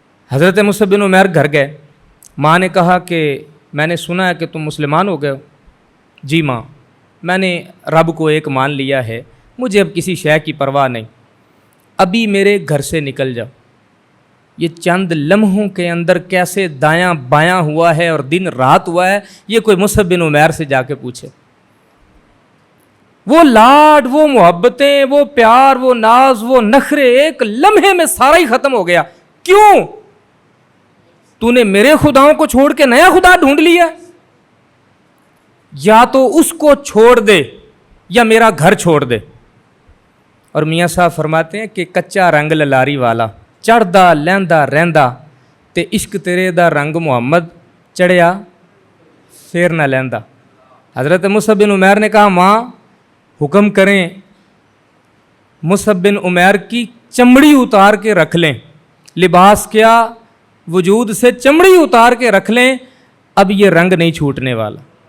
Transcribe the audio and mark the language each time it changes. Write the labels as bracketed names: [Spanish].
[Urdu] حضرت مصعب بن عمیر گھر گئے، ماں نے کہا کہ میں نے سنا ہے کہ تم مسلمان ہو گئے ہو۔ جی ماں، میں نے رب کو ایک مان لیا ہے، مجھے اب کسی شے کی پرواہ نہیں، ابھی میرے گھر سے نکل جاؤ۔ یہ چند لمحوں کے اندر کیسے دایاں بایاں ہوا ہے اور دن رات ہوا ہے، یہ کوئی مصعب بن عمیر سے جا کے پوچھے۔ وہ لاڈ، وہ محبتیں، وہ پیار، وہ ناز، وہ نخرے ایک لمحے میں سارا ہی ختم ہو گیا. کیوں؟ تو نے میرے خداؤں کو چھوڑ کے نیا خدا ڈھونڈ لیا. یا تو اس کو چھوڑ دے یا میرا گھر چھوڑ دے. اور میاں صاحب فرماتے ہیں کہ [Punjabi] کچا رنگ للاری والا چڑھدا لیندا رہندا تے عشق تیرے دا رنگ محمد چڑھیا پھر نہ لیندا. [Urdu] حضرت مصعب بن عمیر نے کہا ماں حکم کریں مصعب بن عمیر کی چمڑی اتار کے رکھ لیں. لباس کیا، وجود سے چمڑی اتار کے رکھ لیں، اب یہ رنگ نہیں چھوٹنے والا.